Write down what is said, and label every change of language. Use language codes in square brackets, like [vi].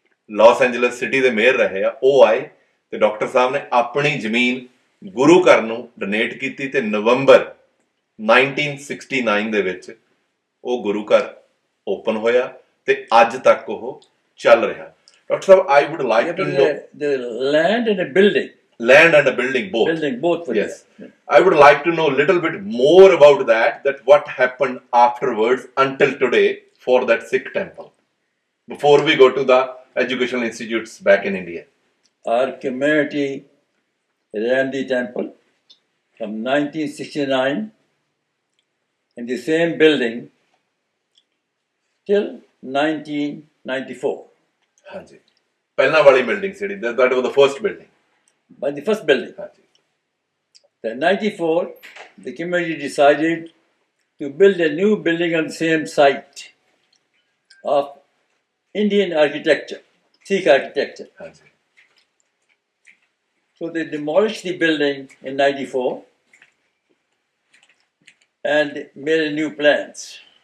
[pa] Las Angeles city ਦੇ mayor ਰਹੇ ਆ, ਉਹ ਆਏ ਤੇ ਡਾਕਟਰ ਸਾਹਿਬ ਨੇ ਆਪਣੀ ਜ਼ਮੀਨ ਗੁਰੂ ਘਰ ਨੂੰ ਡੋਨੇਟ ਕੀਤੀ ਤੇ ਨਵੰਬਰ 1969 ਦੇ ਵਿੱਚ ਉਹ ਗੁਰੂ ਘਰ ਓਪਨ ਹੋਇਆ ਤੇ ਅੱਜ ਤੱਕ ਉਹ ਚੱਲ ਰਿਹਾ। Doctor Sahib, [en] I would like to know the land and a building. Land and a building both. Building both. Yes. I would like to know a little bit more about that what happened afterwards until today for that Sikh temple, before we go to the educational institutes back in India. Our community ran the temple from 1969 in the same building till 1994. [pa] ਹਾਂਜੀ, ਪਹਿਲਾਂ ਵਾਲੀ building ਸੀ, [en] that was the first building. By the first building. [pa] ਹਾਂਜੀ। [en] Then 94, the community decided to build a new building on the same site of Indian architecture, Sikh architecture. [pa] ਹਾਂਜੀ। [en] So they demolished the building in 94 and made new plans.